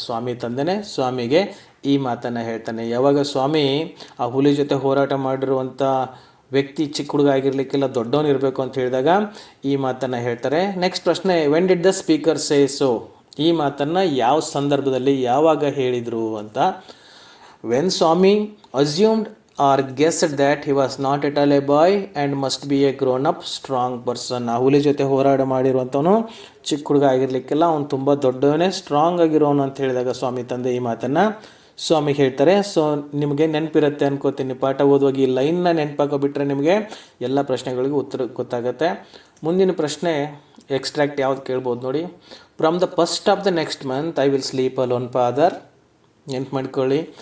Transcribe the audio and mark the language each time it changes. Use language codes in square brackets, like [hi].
[kn] ಸ್ವಾಮಿ ತಂದೆನೇ ಸ್ವಾಮಿಗೆ ಈ ಮಾತನ್ನು ಹೇಳ್ತಾನೆ. ಯಾವಾಗ ಸ್ವಾಮಿ ಆ ಹುಲಿ ಜೊತೆ ಹೋರಾಟ ಮಾಡಿರುವಂಥ ವ್ಯಕ್ತಿ ಚಿಕ್ಕ ಹುಡುಗ ಆಗಿರಲಿಕ್ಕೆಲ್ಲ ದೊಡ್ಡವನಿರಬೇಕು ಅಂತ ಹೇಳಿದಾಗ ಈ ಮಾತನ್ನು ಹೇಳ್ತಾರೆ. ನೆಕ್ಸ್ಟ್ ಪ್ರಶ್ನೆ, [en] When did the speaker say so? [kn] ಈ ಮಾತನ್ನು ಯಾವ ಸಂದರ್ಭದಲ್ಲಿ ಯಾವಾಗ ಹೇಳಿದರು ಅಂತ. [en] When Swami assumed or guessed that he was not at all a boy and must be a grown up strong person. [kn] ಆ ಹುಲಿ ಜೊತೆ ಹೋರಾಟ ಮಾಡಿರುವಂಥವನು ಚಿಕ್ಕ ಹುಡುಗ ಆಗಿರಲಿಕ್ಕೆಲ್ಲ ಅವನು ತುಂಬ ದೊಡ್ಡವನೇ, ಸ್ಟ್ರಾಂಗ್ ಆಗಿರೋನು ಅಂತ ಹೇಳಿದಾಗ ಸ್ವಾಮಿ ತಂದೆ ಈ ಮಾತನ್ನು ಸ್ವಾಮಿಗೆ ಹೇಳ್ತಾರೆ. ಸೊ ನಿಮಗೆ ನೆನಪಿರುತ್ತೆ ಅನ್ಕೋತೀನಿ. ಪಾಠ ಓದುವಾಗ ಈ ಲೈನ್ನ ನೆನಪಾಕೋಬಿಟ್ರೆ ನಿಮಗೆ ಎಲ್ಲ ಪ್ರಶ್ನೆಗಳಿಗೂ ಉತ್ತರ ಗೊತ್ತಾಗುತ್ತೆ. ಮುಂದಿನ ಪ್ರಶ್ನೆ ಎಕ್ಸ್ಟ್ರಾಕ್ಟ್ ಯಾವ್ದು ಕೇಳ್ಬೋದು ನೋಡಿ. [en] From the first of the next month I will sleep alone father. [kn] ನೆನ್ಪು ಮಾಡ್ಕೊಳ್ಳಿ.